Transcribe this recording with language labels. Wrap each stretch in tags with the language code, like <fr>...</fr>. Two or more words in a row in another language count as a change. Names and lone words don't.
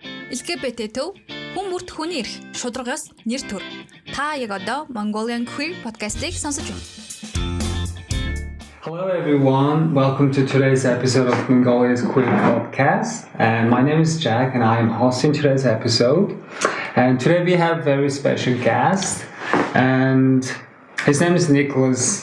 <mn>ЛГБТ Төв хүн бүрт хүний эрх, шударгаас нэр төр. Та яг одоо Mongolian Queer подкастыг сонсож байна.</mn> <en>Hello everyone, welcome to today's episode of Mongolia's Queer podcast. And my name is Jack and I'm hosting today's episode. And today we have a very special guest and his name is Nicholas.</en>